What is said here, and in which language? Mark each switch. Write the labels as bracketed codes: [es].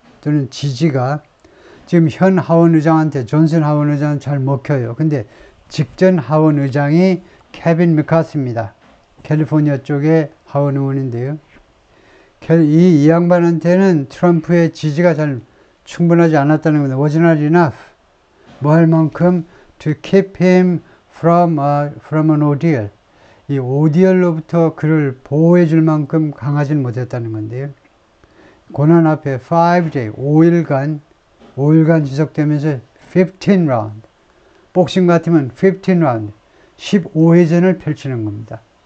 [ko] 또는 지지가 지금 현 하원 의장한테 존슨 하원 의장은 잘 먹혀요. 근데 직전 하원 의장이 케빈 메카시입니다. 캘리포니아 쪽의 하원 의원인데요. 이 양반한테는 트럼프의 지지가 잘 충분하지 않았다는 겁니다. [en] Was not enough. [ko] 뭐 할 만큼 [en] to keep him from an ordeal. [ko] 이 오디얼로부터 그를 보호해 줄 만큼 강하지는 못했다는 건데요. 고난 앞에 5day, 5일간 지속되면서 15라운드. 복싱 같으면 15라운드, 15회전을 펼치는 겁니다.